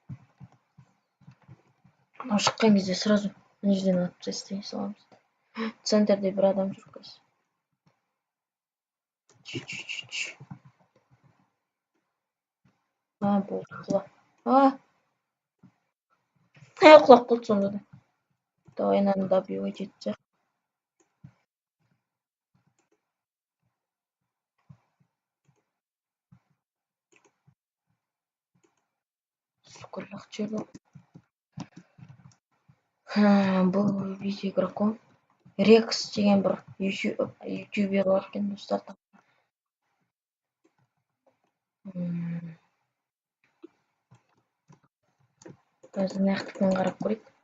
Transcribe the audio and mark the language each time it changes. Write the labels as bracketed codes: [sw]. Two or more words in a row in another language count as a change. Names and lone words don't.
[kk] Мынау шыққан кезде сразу мына жерден атып тастай саламыз. Центрде бір адам жүр қазір. Болды, құла. Құлап қалды сонда да. [ru] Давай надо добивать етсек. Сколько чего? [kk] Бұл видео игроком. Рекс деген бір ютубер бар екен достар. Қазір нақтылығын қарап көрейік.